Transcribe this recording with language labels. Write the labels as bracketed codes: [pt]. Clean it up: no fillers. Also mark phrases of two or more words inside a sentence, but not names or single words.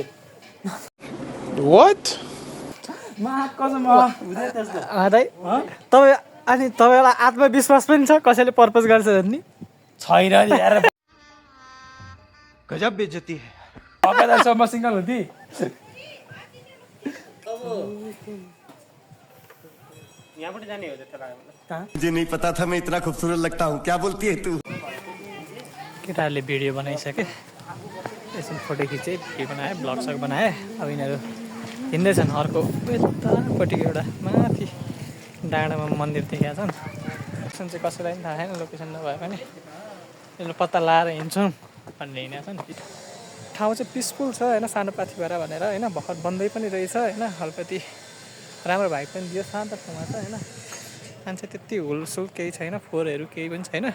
[en] What? [ne] कसम हुँदै त्यस्तो दाइ तपाईँ अनि तपाईँलाई आत्मविश्वास पनि छ कसैले पर्पज गर्छ भन्ने छैन नि यार [hi] गजब बेइज्जती है। [ne] अगाडिसम्म सिङ्गल हुन्थी [hi] मुझे नहीं पता था मैं इतना खूबसूरत लगता हूँ क्या बोलती है तू [ne] केटाहरूले भिडियो बनाइसके यसरी फोटो खिचेँ भिडियो बनाएँ ब्लग सग बनाएँ अब यिनीहरू हिँड्दैछन् अर्को यतापट्टिको एउटा माथि डाँडामा मन्दिर देखेका छन् लोकेसन चाहिँ कसैलाई पनि थाहा छैन लोकेसन नभए पनि यसले पत्ता लाएर हिँड्छौँ भनेर हिँडेका छन् ठाउँ चाहिँ पिसफुल छ होइन, सानो पाथिभरा भनेर होइन, भर्खर बन्दै पनि रहेछ होइन, अलिकति राम्रो भाइ पनि दियो, शान्त ठाउँमा छ होइन, मान्छे त्यति हुलसुल केही छैन, फोहोरहरू केही पनि छैन।